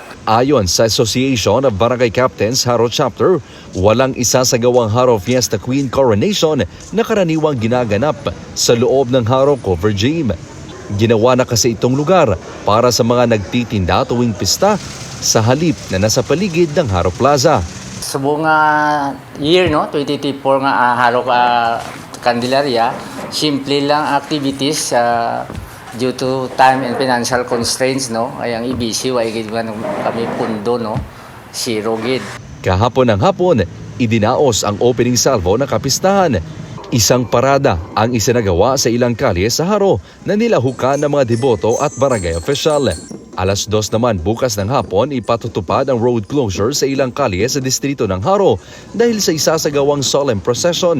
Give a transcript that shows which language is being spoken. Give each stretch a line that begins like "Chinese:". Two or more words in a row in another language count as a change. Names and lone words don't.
Filipino: Ayon sa Association of Barangay Captains Haro Chapter, walang isasagawang Haro Fiesta Queen Coronation na karaniwang ginaganap sa loob ng Haro Cover Gym. Ginawa na kasi itong lugar para sa mga nagtitinda tuwing pista sa halip na nasa paligid ng Haro Plaza.
Hiligaynon: Sa buong year, no, 2024 nga Haro Candelaria, simple lang activities
English: due to time and financial constraints,
Hiligaynon: no. Ay ang ibisi wa igid man kami pundo, no. Zero gid.
Filipino: Kahapon ng hapon, idinaos ang opening salvo ng kapistahan. Isang parada ang isinagawa sa ilang kalye sa Haro na nilahukan ng mga deboto at barangay official. Alas 2 naman bukas ng hapon ipatutupad ang road closure sa ilang kalye sa distrito ng Haro dahil sa isasagawang solemn procession.